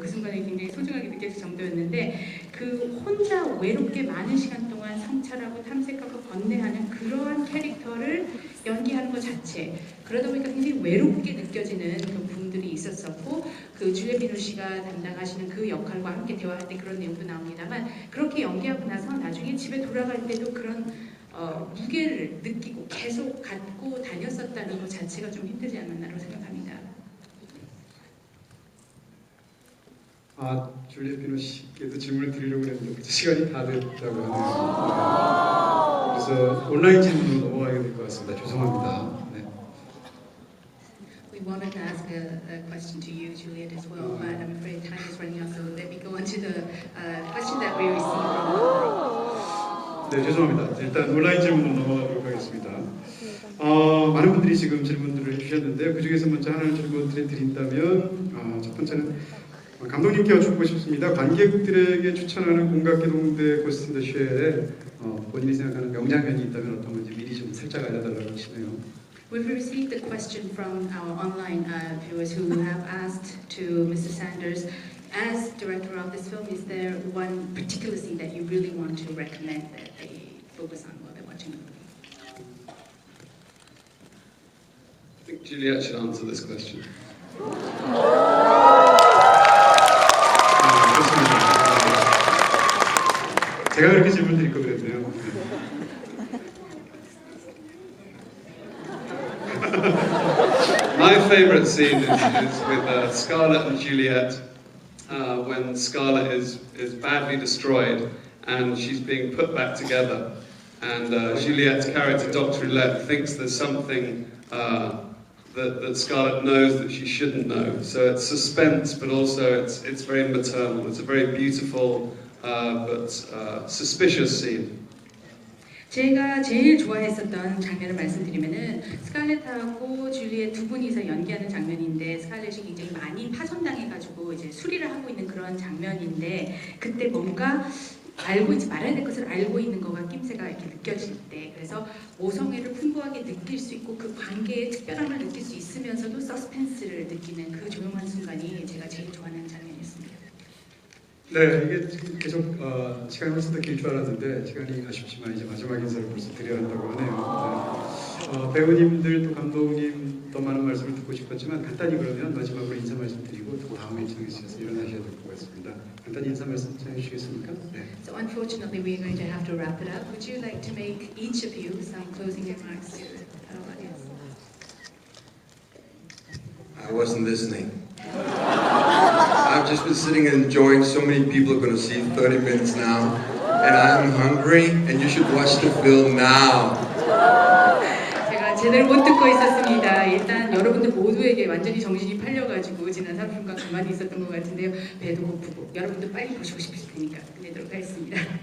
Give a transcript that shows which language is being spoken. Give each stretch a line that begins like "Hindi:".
Korean: 그 순간에 굉장히 소중하게 느껴질 정도였는데 그 혼자 외롭게 많은 시간 동안 성찰하고 탐색하고 번뇌하는 그러한 캐릭터를 연기하는 것 자체 그러다 보니까 굉장히 외롭게 느껴지는 그 부분들이 있었었고 그 줄리엣 비노시가 담당하시는 그 역할과 함께 대화할 때 그런 내용도 나옵니다만 그렇게 연기하고 나서 나중에 집에 돌아갈 때도 그런 무게를 느끼고 계속 갖고 다녔었다는 것 자체가 좀 힘들지 않았나라고 생각합니다. 줄리엣 비노시께도 질문을 드리려고 했는데 시간이 다 됐다고 하네요. 그래서 온라인 질문으로 넘어가게 될 것 같습니다. 죄송합니다. 네.
English: We wanted to ask a question to you, Juliette, as well, but I'm afraid time is running out, so let me go on to the question that we received from online.
Korean: 네, 죄송합니다. 일단 온라인 질문으로 넘어가도록 하겠습니다. 많은 분들이 지금 질문들을 해주셨는데요. 그 중에서 먼저 하나를 질문을 드린다면 첫 번째는 감독님께 여쭙고 싶습니다. 관객들에게 추천하는 공각기동대 고스트 인 더 쉘에 본인이 생각하는 명장면이 있다면 어떤 건지 미리 좀 살짝 알려달라고 하시네요.
English: We've received a question from our online viewers who have asked to Mr. Sanders, as director of this film, is there one particular scene that you really want to recommend that they focus on while they're watching the movie? I think Juliette should answer this question.
Korean: 제가 그렇게 질문 드릴 거 그랬네요.
English: My favourite scene is with Scarlett and Juliette when Scarlett is badly destroyed and she's being put back together, and Juliette's character, Dr. Roulette, thinks there's something that Scarlett knows that she shouldn't know. So it's suspense, but also it's very maternal. It's a very beautiful but suspicious scene.
Korean: 제가 제일 좋아했었던 장면을 말씀드리면은 스칼렛하고 줄리엣 두 분이서 연기하는 장면인데 스칼렛이 굉장히 많이 파손당해가지고 이제 수리를 하고 있는 그런 장면인데 그때 뭔가 알고 있지 말아야 될 것을 알고 있는 거가 낌새가 이렇게 느껴질 때 그래서 모성애를 풍부하게 느낄 수 있고 그 관계의 특별함을 느낄 수 있으면서도 서스펜스를 느끼는 그 조용한 순간이 제가 제일 좋아하는 장면이었습니다. 네, 이게 지금 계속 시간이 훨씬 더 길 줄 알았는데 시간이 아쉽지만 이제 마지막 인사를 벌써 드려야 한다고 하네요. 네. 배우님들 또 감독님 더 많은 말씀을 듣고 싶었지만 간단히 그러면 마지막으로 인사 말씀드리고 또 다음에 일정에서 일어나셔야 될 것 같습니다. 간단히 인사 말씀 좀 해주시겠습니까? 네.
English: So unfortunately we're going to have to wrap it up. Would you like to make each of you some closing remarks to our audience? I wasn't listening. I've just been sitting and enjoying. So many people are going to see 30 minutes now, and I'm hungry, and you should watch the film now.
Korean: 제가 제대로 못 듣고 있었습니다. 일단 여러분들 모두에게 완전히 정신이 팔려가지고 지난 30분간 가만히 있었던 것 같은데요. 배도 고프고 여러분들 빨리 보시고 싶으실 테니까 끝내도록 하겠습니다.